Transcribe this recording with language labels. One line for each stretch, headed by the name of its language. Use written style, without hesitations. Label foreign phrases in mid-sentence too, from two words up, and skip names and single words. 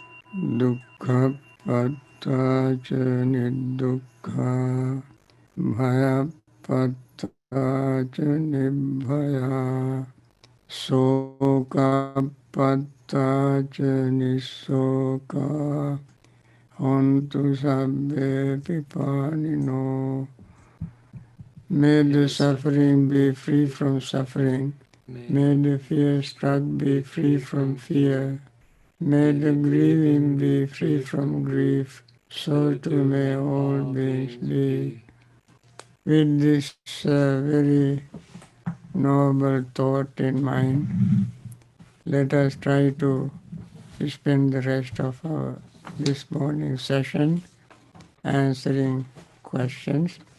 Pali: dukkha patta cha nidukkha, bhaya patta cha nibhaya, soka patta cha nisoka, hontu sabbe pipanino.
English: May the suffering be free from suffering. May the fear struck be free from fear. May the grieving be free from grief. So too may all beings be. With this very noble thought in mind, let us try to spend the rest of our this morning session answering questions.